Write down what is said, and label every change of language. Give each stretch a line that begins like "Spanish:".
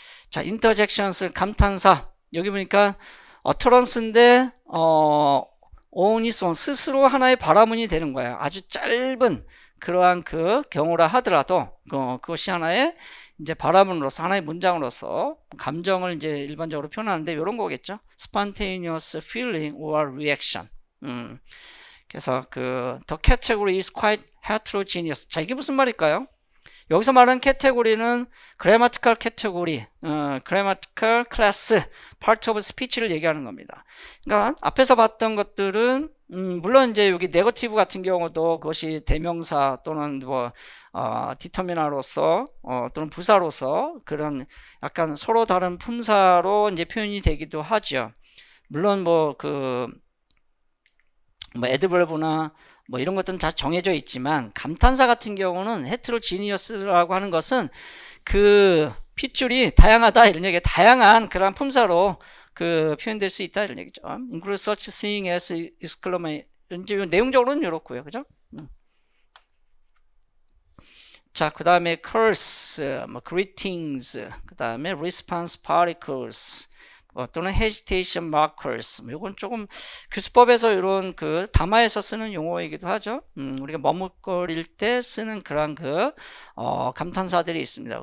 Korean: 자, 인터젝션스, 감탄사. 여기 보니까 어터런스인데
English: on its own,
Korean: 스스로 하나의 발화문이 되는 거예요. 아주 짧은 그러한 그 경우라 하더라도 그것이 하나의 이제 발화문으로서, 하나의 문장으로서 감정을 이제 일반적으로 표현하는데 이런 거겠죠.
English: spontaneous feeling or reaction.
Korean: 그래서
English: the category is quite heterogeneous.
Korean: 자, 이게 무슨 말일까요? 여기서 말하는 캐테고리는
English: grammatical category, grammatical class, part of speech
Korean: 를 얘기하는 겁니다. 그러니까 앞에서 봤던 것들은 물론 이제 여기 네거티브 같은 경우도 그것이 대명사 또는 뭐 디터미나로서 또는 부사로서 그런 약간 서로 다른 품사로 이제 표현이 되기도 하죠. 물론 뭐 애드버브나 뭐 이런 것들은 다 정해져 있지만, 감탄사 같은 경우는 헤트로지니어스라고 하는 것은 그 핏줄이 다양하다 이런 얘기, 다양한 그런 품사로 표현될 수 있다 이런 얘기죠.
English: include such thing as exclamation.
Korean: 이제 내용적으로는 이렇고요, 그죠? 자, 그 다음에 curse, 뭐 greetings, 그 다음에
English: response particles,
Korean: 또는
English: hesitation markers.
Korean: 이건 조금 교수법에서 이런 그 담화에서 쓰는 용어이기도 하죠. 우리가 머뭇거릴 때 쓰는 그런 감탄사들이 있습니다.